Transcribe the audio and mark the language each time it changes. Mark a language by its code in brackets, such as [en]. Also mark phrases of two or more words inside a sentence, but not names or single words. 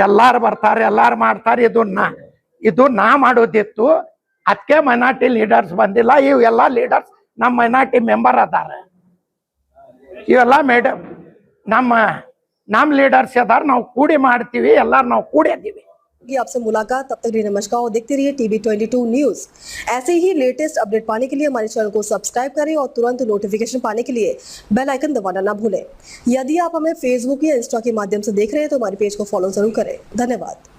[kn] ಎಲ್ಲಾರು ಬರ್ತಾರೆ, ಎಲ್ಲಾರು ಮಾಡ್ತಾರೆ. ಇದು ನಾ ಮಾಡೋದಿತ್ತು. ಅದಕ್ಕೆ [en] minority leaders [kn] ಬಂದಿಲ್ಲ. ಇವೆಲ್ಲ ಲೀಡರ್ಸ್ ನಮ್ಮ [en] minority member [kn] ಅದಾರ. ಇವೆಲ್ಲ ಮೇಡಮ್ ನಮ್ಮ ಲೀಡರ್ಸ್ ಅದಾರ. ನಾವು ಕೂಡಿ ಮಾಡ್ತೀವಿ. ಎಲ್ಲಾರು ನಾವು ಕೂಡಿ ಅದೀವಿ. [hi] आपसे मुलाकात, तब तक नमस्कार और देखते रहिए TB22 न्यूज। ऐसे ही [en] latest update [hi] पाने के लिए हमारे चैनल को सब्सक्राइब करें और तुरंत नोटिफिकेशन पाने के लिए [en] bell icon [hi] दबाना ना भूलें। यदि आप हमें फेसबुक या इंस्टा के माध्यम से देख रहे हैं तो हमारे पेज को फॉलो जरूर करें। धन्यवाद।